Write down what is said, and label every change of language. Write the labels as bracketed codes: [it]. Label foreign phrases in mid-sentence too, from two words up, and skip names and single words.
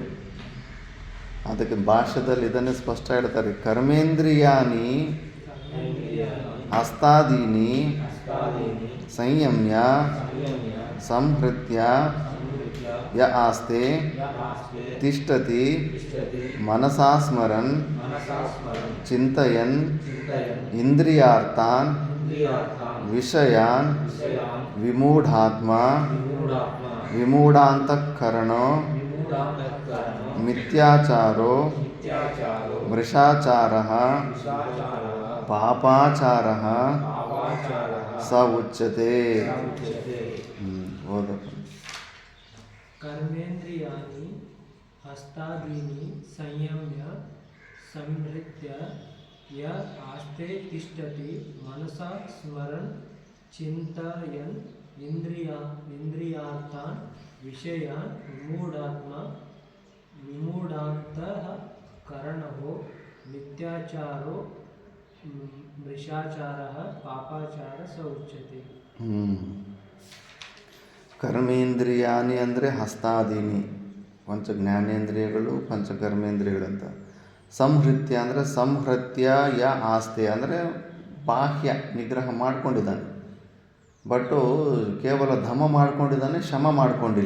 [kn] ಅದಕ್ಕೆ ಭಾಷ್ಯದಲ್ಲಿ ಇದನ್ನೇ ಸ್ಪಷ್ಟ ಹೇಳ್ತಾರೆ. [sa] ಕರ್ಮೇಂದ್ರಿಯಾನಿ ಹಸ್ತಾದೀನಿ ಸಂಯಮ್ಯ ಸಂಹೃತ್ಯ ಯ ಆಸ್ತೆ ತಿಷ್ಠತಿ ಮನಸಾ ಸ್ಮರನ್ ಚಿಂತಯನ್ ಇಂದ್ರಿಯಾರ್ಥಾನ್ ವಿಷಯಾನ್ ವಿಮೂಢಾತ್ಮ ವಿಮೂಢಾಂತಃಕರಣೋ ಮಿಥ್ಯಾಚಾರೋ ಮೃಷಾಚಾರಃ ಪಾಪಾಚಾರಃ ಸ ಉಚ್ಯತೆ. [kn] ಓದಪ್ಪ. [sa] कर्मेन्द्रियाणि हस्तादीनि संयम्य संहृत्य य आस्ते तिष्ठति मनसा स्मरन् चिन्तयन् इंद्रियार्थान् विषयान् विमूढान्तःकरणो मिथ्याचारो मृषाचारः पापाचारः स उच्यते. [kn] ಕರ್ಮೇಂದ್ರಿಯಾನಿ ಅಂದರೆ ಹಸ್ತಾದೀನಿ, ಪಂಚ ಜ್ಞಾನೇಂದ್ರಿಯಗಳು, ಪಂಚಕರ್ಮೇಂದ್ರಿಯಗಳಂತ. ಸಂಹೃತ್ಯ ಅಂದರೆ [sa] ಸಂಹೃತ್ಯ ಯ ಆಸ್ತೆ [kn] ಅಂದರೆ ಬಾಹ್ಯ ನಿಗ್ರಹ ಮಾಡ್ಕೊಂಡಿದ್ದಾನೆ. ಬಟ್ಟು ಕೇವಲ ಧಮ ಮಾಡ್ಕೊಂಡಿದ್ದಾನೆ, ಶಮ ಮಾಡ್ಕೊಂಡಿಲ್ಲ.